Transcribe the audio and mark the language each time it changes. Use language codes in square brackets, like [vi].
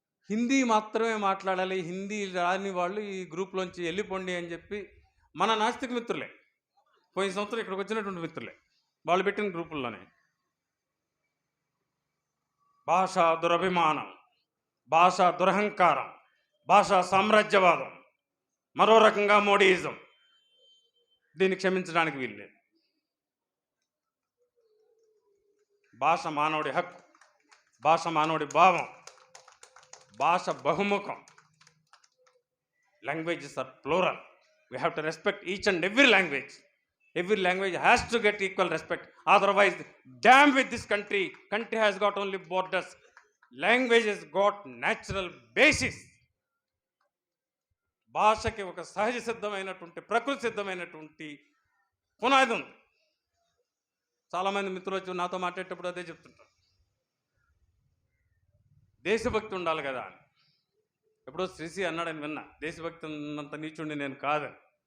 [te] హిందీ మాత్రమే మాట్లాడాలి, హిందీ రాని వాళ్ళు ఈ గ్రూప్లోంచి వెళ్ళిపోండి అని చెప్పి మన నాస్తిక మిత్రులే, పోయిన సంవత్సరం ఇక్కడికి వచ్చినటువంటి మిత్రులే, వాళ్ళు పెట్టిన గ్రూపుల్లోనే భాషా దురభిమానం, భాషా దురహంకారం, భాషా సామ్రాజ్యవాదం, మరో రకంగా మోడీయిజం. దీన్ని క్షమించడానికి వీల్లేదు. భాష మానవుడి హక్కు, భాష మానవుడి భావం, భాష బహుముఖం. [en] Languages are plural. We have to respect each and every language. Every language has to get equal respect. Otherwise, damn with this country. Country has got only borders. Language has got natural basis. [te] భాషకి ఒక సహజ సిద్ధమైనటువంటి, ప్రకృతి సిద్ధమైనటువంటి పునాది ఉంది. చాలామంది మిత్రులు వచ్చి నాతో మాట్లాడేటప్పుడు అదే చెప్తుంటారు, దేశభక్తి ఉండాలి కదా అని. ఎప్పుడో శ్రీశ్రీ అన్నాడని విన్నా, దేశభక్తి ఉన్నంత నీచుండి నేను కాదని.